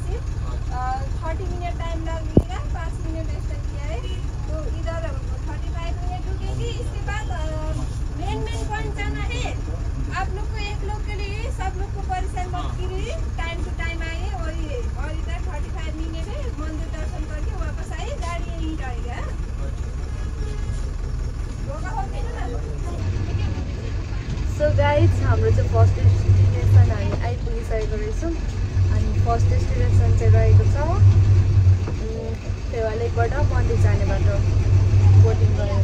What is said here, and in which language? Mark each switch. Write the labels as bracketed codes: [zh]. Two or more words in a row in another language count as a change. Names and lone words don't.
[hi] सिर्फ 30 मिनट टाइम लगेगा, 5 मिनट एक्स्ट्रा किया है तो इधर 35 मिनट रुकेंगे। इसके बाद [en] main point [hi] जाना है। आप लोग को एक लोग के लिए, सब लोग को परेशान मत कीजिए, [en] time to time [hi] आइए। और इधर 35 मिनट है, मंदिर दर्शन करके वापस आइए, गाड़ी यहीं रहेगा। [en] so guys, [ne] हाम्रो चाहिँ [en] first destination [ne] हामी आइपुगिसकेको रहेछौँ। अनि [en] first destination [ne] चाहिँ रहेको छ फेवा लेकबाट मन्दिर जाने बाटो बोटिङ गरेर।